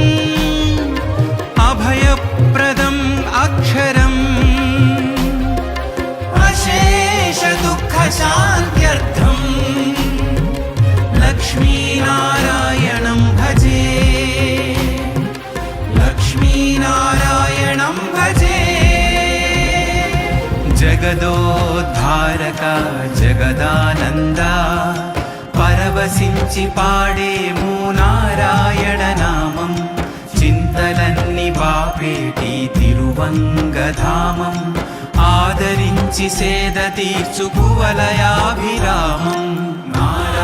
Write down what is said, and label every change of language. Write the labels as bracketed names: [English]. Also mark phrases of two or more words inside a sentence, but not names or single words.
[Sanskrit] अभयप्रदम् अक्षरम् दुःखशान्त्यर्थम् लक्ष्मीनारायणं भजे लक्ष्मीनारायणं भजे जगदोद्धारक जगदानन्दा [Telugu] परवशिंచి పాడేము నారాయణ నామం చింతలన్ని బాపేటి తిరువంగధామం ఆదరించి సేద తీర్చు కువలయాభిరామం